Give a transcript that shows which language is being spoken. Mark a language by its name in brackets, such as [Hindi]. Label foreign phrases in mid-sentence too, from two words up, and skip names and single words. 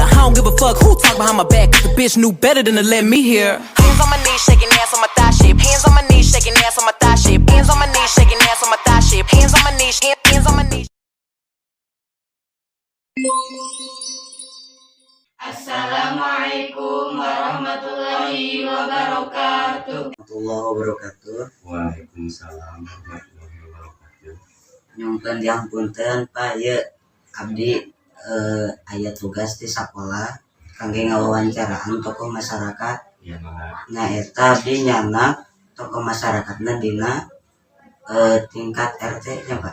[English] don't give a fuck who talk behind my back, cause the bitch knew better than to let me hear. Hands on my knees, shaking ass on my thigh shape. Hands on my knees, shaking ass on my thigh shape. Hands on my knees, shaking ass on my thigh shape. Hands on my knees, hands on my knees. [Arabic] السلام عليكم ورحمة الله وبركاته. وعليكم السلام ورحمة الله وبركاته. [Sundanese] Nyongkeun diampunten Pak ye abdi aya tugas di sekolah kangge ngawawancaraan tokoh masyarakat. Iya Mak. Nya eta abdi nyanak tokoh masyarakatna dina tingkat RT nya Pak.